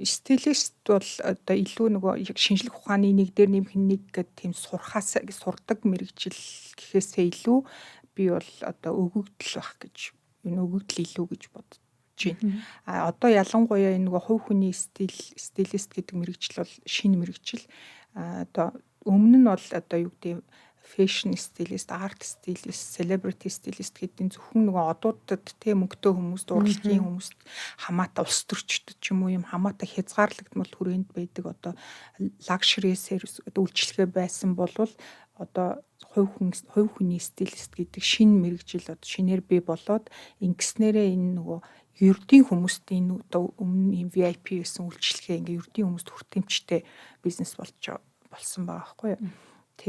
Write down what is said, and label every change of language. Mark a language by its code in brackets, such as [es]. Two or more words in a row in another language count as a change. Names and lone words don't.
[mn] Стилист бол одоо илүү нөгөө яг шинжлэх ухааны нэг дээр нэмэх нэг гэдэг тийм сурдаг мэрэгжил гэхээсээ илүү би бол одоо өгөгдөл байх гэж энэ өгөгдөл илүү гэж бодож байна. Одоо ялангуяа энэ нөгөө хувь хүний стилист гэдэг мэрэгжил бол шинэ мэрэгжил. Одоо өмнө нь бол одоо юу гэдэг [en] fashion stylist, art stylist, celebrity stylist [mn] гэдэг зөвхөн нөгөө одуудад тэ мөнгөтэй хүмүүст, урлагийн хүмүүст хамаатай улс төрчдөд ч юм уу юм хамаатай хязгаарлагдмал хүрээнд байдаг одоо [en] luxury service [mn] үйлчлэгээ байсан болвол одоо хувь хүний стилист гэдэг шинэ мэрэгжил одоо шинээр бий болоод ингэснээрээ энэ нөгөө ердийн хүмүүст энэ одоо өмнө VIP гэсэн үйлчлэгээ ингээ ердийн хүмүүст хүртээмжтэй бизнес болсон байгаа байхгүй юу.